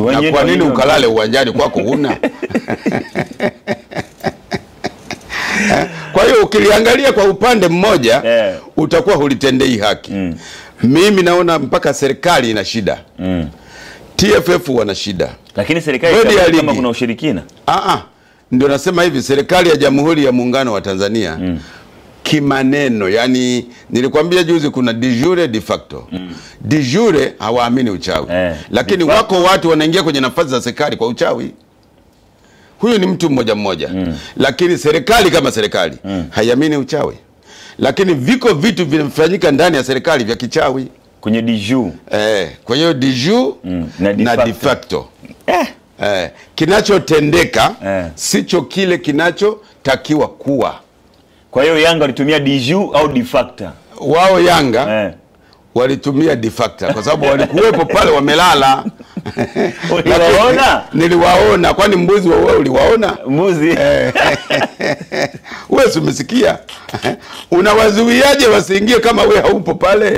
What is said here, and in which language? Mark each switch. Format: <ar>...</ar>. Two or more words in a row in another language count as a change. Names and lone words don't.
<sw>na kwa nini ukalale uwanjani kwako huna? Kwa hiyo ukiliangalia kwa upande mmoja utakuwa hulitendei haki. Mimi naona mpaka serikali ina shida. TFF wana shida. Lakini serikali kama kuna ushirikina. Ndio nasema hivi, serikali ya Jamhuri ya Muungano wa Tanzania kimaneno, yani nilikwambia juzi kuna</sw> <la>de jure de facto. De jure</la> <sw>hawaamini uchawi. Lakini wako watu wanaingia kwenye nafasi za serikali kwa uchawi. Huyu ni mtu mmoja mmoja. Lakini serikali kama serikali haiamini uchawi. Lakini viko vitu vinafanyika ndani ya serikali vya kichawi</sw> <la>kwenye de jure.</la> <sw>Kwa hiyo</sw> <la>de jure</la> <sw>na</sw> <la>de facto.</la> <sw>Kinachotendeka sicho kile kinachotakiwa kuwa. Kwa hiyo Yanga walitumia</sw> <la>de jure</la> <sw>au</sw> <la>de facto?</la> <sw>Wao Yanga walitumia</sw> <la>de facto</la> <sw>kwa sababu walikuwepo pale wamelala. Uliwaona? Niliwaona. Kwani mbuzi wewe uliwaona? Mbuzi. Wewe umesikia? Unawazuiaje wasiingie kama wewe haupo pale?</sw>